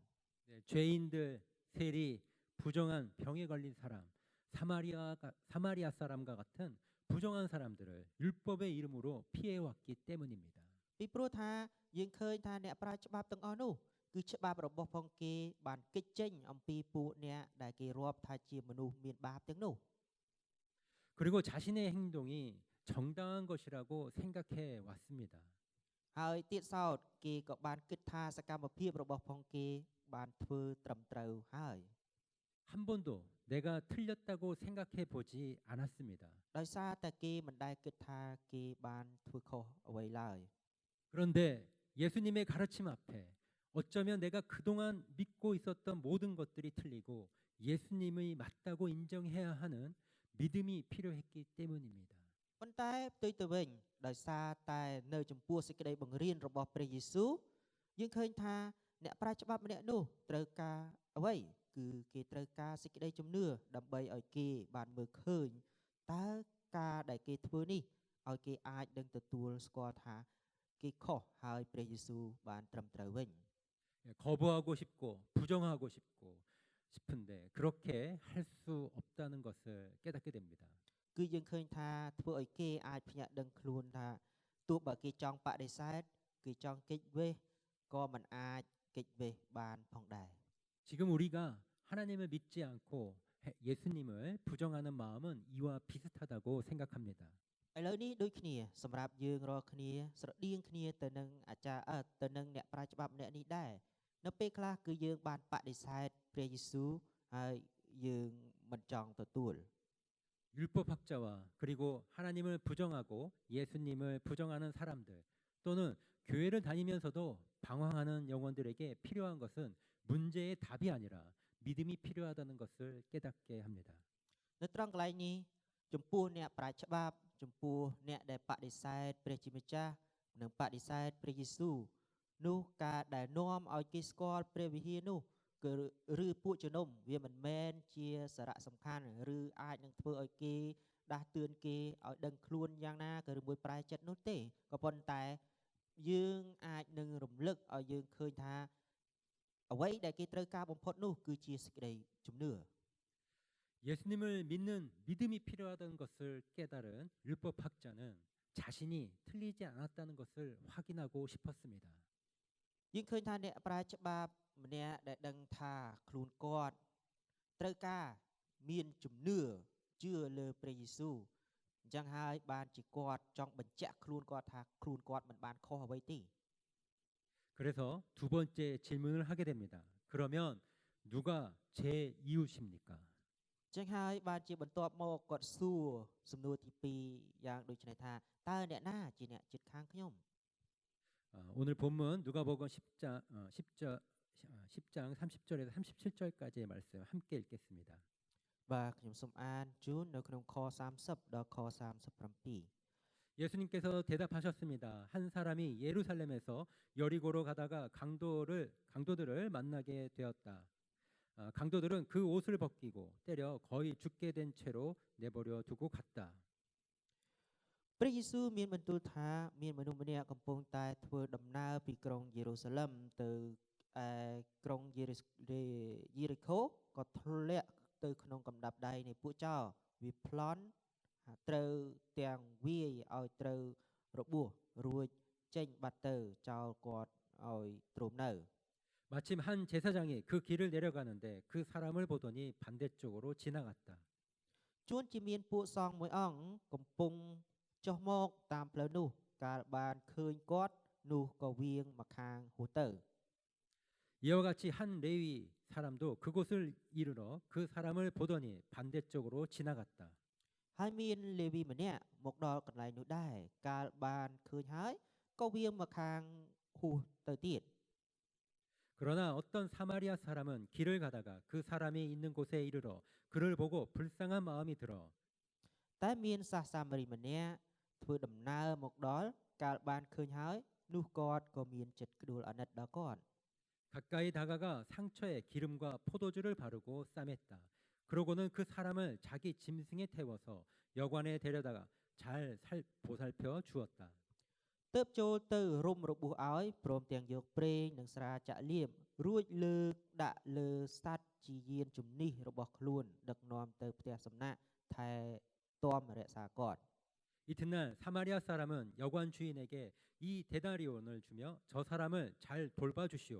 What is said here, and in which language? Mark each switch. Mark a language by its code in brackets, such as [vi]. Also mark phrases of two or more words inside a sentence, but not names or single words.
[ko] 네, 죄인들, 세리, 부정한 병에 걸린 사람, 사마리아 사람과 같은 부정한 사람들을 율법의 이름으로 피해왔기 때문입니다. [km] ពីព្រោះថាយើងឃើញថាអ្នកប្រាជ្ញច្បាប់ទាំងអស់នោះគឺច្បាប់របស់ផងគេបានគេចចេញអំពីពួកអ្នកដែលគេរាប់ថាជាមនុស្សមានបាបទាំងនោះ [ko] 그리고 자신의 행동이 정당한 것이라고 생각해 왔습니다. [km] ហើយទៀតសោតគេក៏បានគិតថាសកម្មភាពរបស់ផងគេបានធ្វើត្រឹមត្រូវហើយ [ko] 한 번도 내가 틀렸다고 생각해 보지 않았습니다. [km] ដោយសារតែគេមិនដែលគិតថាគេបានធ្វើខុសអ្វីឡើយ [ko] 그런데 예수님의 가르침 앞에 어쩌면 내가 그동안 믿고 있었던 모든 것들이 틀리고 예수님의 맞다고 인정해야 하는 믿음이 필요했기 때문입니다. [km] ប៉ុន្តែផ្ទុយទៅវិញដោយសារតែនៅចំពោះសេចក្តីបង្រៀនរបស់ព្រះយេស៊ូវយើងឃើញថាអ្នកប្រាជ្ញច្បាប់ម្នាក់នោះត្រូវការអ្វីគឺគេត្រូវការសេចក្តីជំនឿដើម្បីឲ្យគេបានមើលឃើញតើការដែលគេធ្វើនេះឲ្យគេអាចនឹងទទួលស្គាល់ថាគេខុសហើយព្រះយេស៊ូវបានត្រឹមត្រូវវិញ [ko] 거부하고 싶고 부정하고 싶은데 그렇게 할 수 없다는 것을 깨닫게 됩니다. [km] គឺយើងឃើញថាធ្វើឲ្យគេអាចភ្ញាក់ដឹងខ្លួនថាទោះបើគេចង់បដិសេធគេចង់គេចវេះក៏មិនអាចគេចវេះបានផងដែរ [ko] 지금 우리가 하나님을 믿지 않고 예수님을 부정하는 마음은 이와 비슷하다고 생각합니다. [km] ឥឡូវនេះដូចគ្នាសម្រាប់យើងរាល់គ្នាស្រដៀងគ្នាទៅនឹងអាចារ្យទៅនឹងអ្នកប្រាជ្ញច្បាប់ម្នាក់នេះដែរនៅពេលខ្លះគឺយើងបានបដិសេធព្រះយេស៊ូវហើយយើងមិនចង់ទទួល [ko] 율법학자와 그리고 하나님을 부정하고 예수님을 부정하는 사람들 또는 교회를 다니면서도 방황하는 영혼들에게 필요한 것은 문제의 답이 아니라 믿음이 필요하다는 것을 깨닫게 합니다. [km] នៅត្រង់កន្លែងនេះចំពោះអ្នកប្រាជ្ញច្បាប់ចំពោះអ្នកដែលបដិសេធព្រះជាម្ចាស់និងបដិសេធព្រះយេស៊ូវនោះការដែលនាំឲ្យគេស្គាល់ព្រះវិហារនោះគឺឬពួកជំនុំវាមិនមែនជាសារៈសំខាន់ឬអាចនឹងធ្វើឲ្យគេដាស់តឿនគេឲ្យដឹងខ្លួនយ៉ាងណាក៏ឬមួយប្រែចិត្តនោះទេក៏ប៉ុន្តែយើងអាចនឹងរំលឹកឲ្យយើងឃើញថាអ្វីដែលគេត្រូវការបំផុតនោះគឺជាសេចក្តីជំនឿ [ko] 예수님을 믿는 믿음이 필요하다는 것을 깨달은 율법학자는 자신이 틀리지 않았다는 것을 확인하고 싶었습니다. [km] យើងឃើញថាអ្នកប្រាជ្ញច្បាប់ម្នាក់ដែលដឹងថាខ្លួនគាត់ត្រូវការមានជំនឿជឿលើព្រះយេស៊ូវអញ្ចឹងហើយបានជាគាត់ចង់បញ្ជាក់ខ្លួនគាត់ថាខ្លួនគាត់មិនបានខុសអ្វីទេ [ko] 그래서 두 번째 질문을 하게 됩니다. 그러면 누가 제 이웃입니까? [km] អញ្ចឹងហើយបានជាបន្ទាប់មកគាត់សួរសំណួរទី2យ៉ាងដូចនេះថាតើអ្នកណាជាអ្នកជិតខាងខ្ញុំ [ko] 오늘 본문 누가복음 10장 30절에서 37절까지의 말씀 함께 읽겠습니다. [km] បាទខ្ញុំសូមអានជូននៅក្នុងខ30ដល់ខ37 [ko] 예수님께서 대답하셨습니다. 한 사람이 예루살렘에서 여리고로 가다가 강도들을 만나게 되었다. 강도들은 그 옷을 벗기고 때려 거의 죽게 된 채로 내버려 두고 갔다. [km] ព្រះយេស៊ូវមានបន្ទូលថាមានមនុស្សម្នាក់កំពុងតែធ្វើដំណើរពីក្រុងយេរូសាឡឹមទៅក្រុងយេរីកូក៏ធ្លាក់ទៅក្នុងកំដាប់ដៃនៃពួកចោរវាប្លន់ត្រូវទាំងវាយឲ្យត្រូវរបួសរួចចេញបាត់ទៅចោលគាត់ឲ្យទ្រាំនៅ [ko] 마침 한 제사장이 그 길을 내려가는데 그 사람을 보더니 반대쪽으로 지나갔다. [km] ជួនជាមានពួកសង្ឃមួយអង្គកំពុងចុះមកតាមផ្លូវនោះកាលបានឃើញគាត់នោះក៏វៀងមកខាងហួសទៅ [ko] 이와 같이 한 레위 사람도 그곳을 이르러 그 사람을 보더니 반대쪽으로 지나갔다. [km] ហើយមានលេវីម្នាក់មកដល់កន្លែងនោះដែរកាលបានឃើញហើយក៏វៀងមកខាងហួសទៅទៀត [ko] 그러나 어떤 사마리아 사람은 길을 가다가 그 사람이 있는 곳에 이르러 그를 보고 불쌍한 마음이 들어 [km] តែមានសាសសាមារីម្នាក់ធ្វើដំណើរមកដល់កាលបានឃើញហើយនោះគាត់ក៏មានចិត្តក្ដួលអាណិតដល់គាត់ [ko] 가까이 다가가 상처에 기름과 포도주를 바르고 싸맸다. 그러고는 그 사람을 자기 짐승에 태워서 여관에 데려다가 잘 보살펴 주었다. [km] ទើបចូលទៅរុំរបួសឲ្យព្រមទាំងយកប្រេងនិងស្រាចាក់លាបរួចលើកដាក់លើសត្វជាយានជំនិះរបស់ខ្លួនដឹកនាំទៅផ្ទះសំណាក់ថែទាំរក្សាគាត់ [ko] 이튿날 사마리아 사람은 여관 주인에게 이 데나리온을 주며 저 사람을 잘 돌봐주시오.